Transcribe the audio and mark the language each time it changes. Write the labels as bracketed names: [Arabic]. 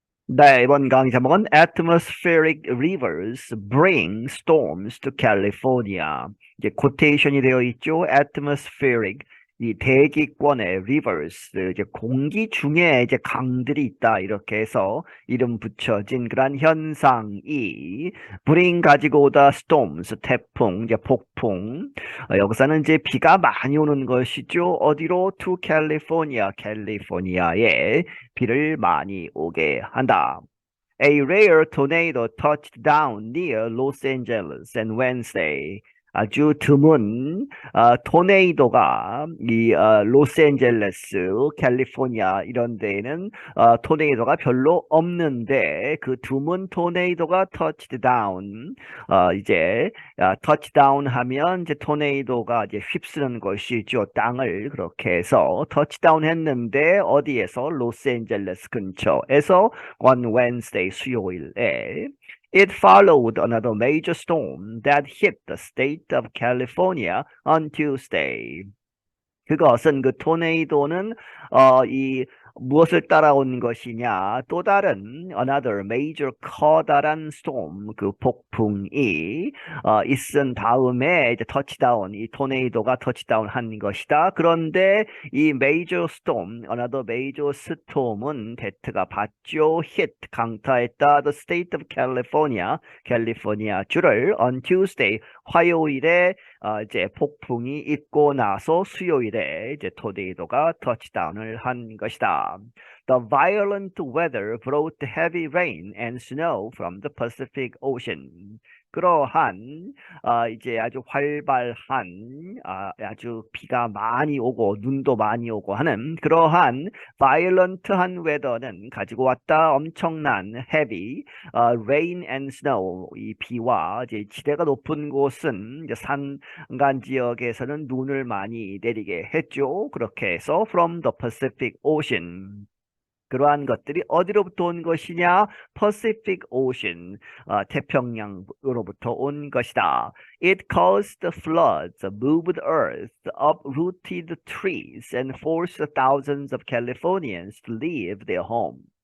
[Korean] 네, 이번 강의 제목은 [English] Atmospheric Rivers Bring Storms to California. [Korean] 이제 코테이션이 되어 있죠. Atmospheric, 이 대기권의 rivers, 이제 공기 중에 이제 강들이 있다 이렇게 해서 이름 붙여진 그런 현상이 bring 가지고 오다 storms, 태풍, 이제 폭풍. 여기서는 이제 비가 많이 오는 것이죠. 어디로? [English] To California, [Korean] 캘리포니아에 비를 많이 오게 한다. [English] A rare tornado touched down near Los Angeles on Wednesday. [Korean] 아주 드문 토네이도가 로스앤젤레스, 캘리포니아 이런 데에는 토네이도가 별로 없는데 그 드문 토네이도가 touched down 이제 터치다운 하면 이제 토네이도가 이제 휩쓰는 것이죠. 땅을 그렇게 해서 터치다운 했는데 어디에서? 로스앤젤레스 근처에서 [English] on Wednesday [Korean] 수요일에 [English] It followed another major storm that hit the state of California on Tuesday. [Korean] 그것은 그 토네이도는 이 무엇을 따라온 것이냐? 또 다른 [English] another major [Korean] 커다란 storm 그 폭풍이 있은 다음에 이제 터치다운 이 토네이도가 터치다운 한 것이다. 그런데 이 major storm another major storm은 데트가 받죠. hit 강타했다. [English] The state of California [Korean] 캘리포니아 주를 [English] on Tuesday [Korean] 화요일에 이제 폭풍이 있고 나서 수요일에 이제 토네이도가 터치다운을 한 것이다. [English] The violent weather brought heavy rain and snow from the Pacific Ocean. [Korean] 그러한 이제 아주 활발한 아주 비가 많이 오고 눈도 많이 오고 하는 그러한 violent한 weather는 가지고 왔다 엄청난 [English] heavy rain and snow [Korean] 이 비와 이제 지대가 높은 곳은 이제 산간 지역에서는 눈을 많이 내리게 했죠. 그렇게 해서 [English] from the Pacific Ocean [Korean] 그러한 것들이 어디로부터 온 것이냐? Pacific Ocean, 태평양으로부터 온 것이다. [English] It caused floods, moved earth, uprooted trees, and forced thousands of Californians to leave their homes.